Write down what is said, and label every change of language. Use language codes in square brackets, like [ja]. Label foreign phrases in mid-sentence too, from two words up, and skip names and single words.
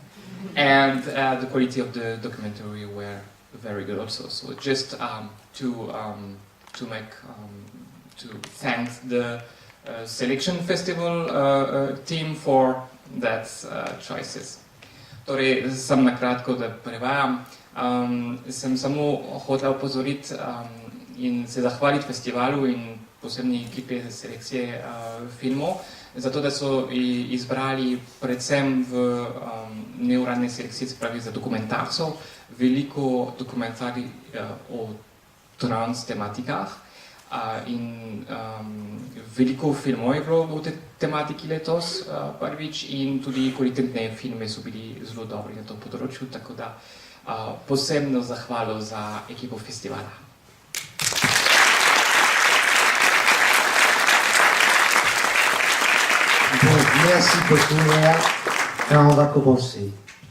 [en] And the quality of the documentary were very good also. So just to thank the Selection Festival team for that choices. [sl] Torej, sem na kratko, da prevajam. Sem samo hotel opozoriti in se zahvaliti festivalu in posebni ekipi selekcije filmov, zato da so izbrali predvsem v neuradni selekciji, spravi za dokumentarcev, veliko dokumentarij o trans tematikah in veliko filmov je bilo v tej tematiki letos prvič in tudi kvalitetne filme so bili zelo dobri na tom področju, tako da posebno zahvalo za ekipo festivala. [fr] Bon, merci beaucoup Léa. Et on va commencer.